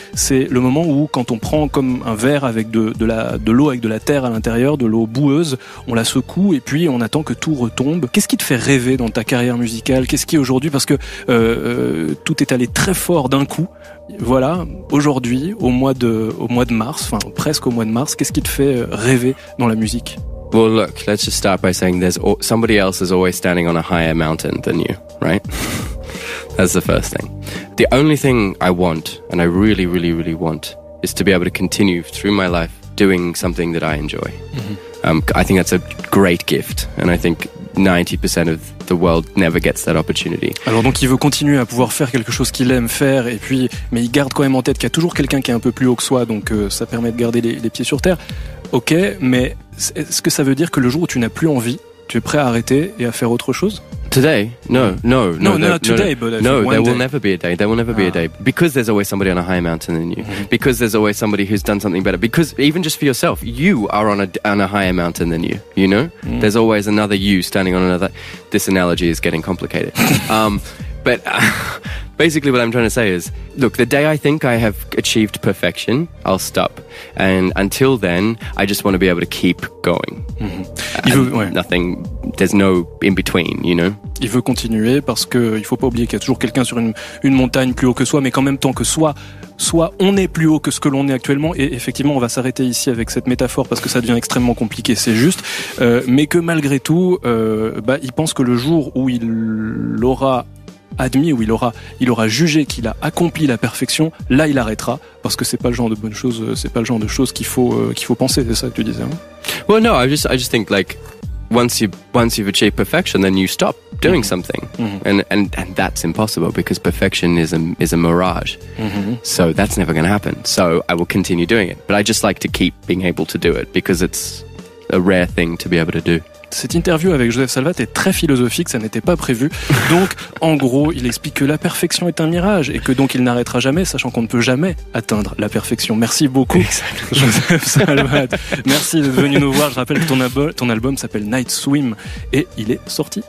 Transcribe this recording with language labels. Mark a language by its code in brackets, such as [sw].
[fr] C'est le moment où, quand on prend comme un verre avec de l'eau avec de la terre à l'intérieur, de l'eau boueuse, on la secoue et puis on attend que tout retombe. Qu'est-ce qui te fait rêver dans ta carrière musicale? Qu'est-ce qui aujourd'hui, parce que tout est allé très fort d'un coup. Voilà, aujourd'hui, au mois de mars, enfin presque au mois de mars, qu'est-ce qui te fait rêver dans la musique? [en] Well, look, let's just start by saying somebody else is always standing on a higher mountain than you, right? That's the first thing. The only thing I want, and I really, really, really want, is to be able to continue through my life doing something that I enjoy. Mm-hmm. I think that's a great gift, and I think 90% of the world never gets that opportunity. [fr] Alors donc il veut continuer à pouvoir faire quelque chose qu'il aime faire, et puis mais il garde quand même en tête qu'il y a toujours quelqu'un qui est un peu plus haut que soi, donc ça permet de garder les pieds sur terre. Ok, mais est-ce que ça veut dire que le jour où tu n'as plus envie, tu es prêt à arrêter et à faire autre chose? [en] Today? No, not today, but no, there will day. never be a day. There will never be a day. Because there's always somebody on a higher mountain than you. Mm-hmm. Because there's always somebody who's done something better. Because even just for yourself, you are on a higher mountain than you, you know? Mm. There's always another you standing on another. This analogy is getting complicated. But basically what I'm trying to say is, look, the day I think I have achieved perfection, I'll stop. And until then, I just want to be able to keep going. Mm-hmm. Nothing, there's no in between, you know? [fr] Il veut continuer parce que il faut pas oublier qu'il y a toujours quelqu'un sur une montagne plus haut que soi, mais qu'en même temps que soit on est plus haut que ce que l'on est actuellement, et effectivement on va s'arrêter ici avec cette métaphore parce que ça devient extrêmement compliqué, c'est juste, mais que malgré tout, il pense que le jour où il aura admis, où il aura jugé qu'il a accompli la perfection, là il arrêtera, parce que c'est pas le genre de bonnes choses, c'est pas le genre de choses qu'il faut penser, c'est ça que tu disais, hein? [en] Well, no, I just think like once you've achieved perfection, then you stop doing something, and that's impossible because perfection is a mirage. So that's never going to happen. So I will continue doing it, but I just like to keep being able to do it because it's a rare thing to be able to do. [fr] Cette interview avec Joseph Salvat est très philosophique, ça n'était pas prévu. Donc, en gros, il explique que la perfection est un mirage et que donc il n'arrêtera jamais, sachant qu'on ne peut jamais atteindre la perfection. Merci beaucoup, Joseph Salvat. Merci d'être venu nous voir. Je rappelle que ton album s'appelle Night Swim et il est sorti.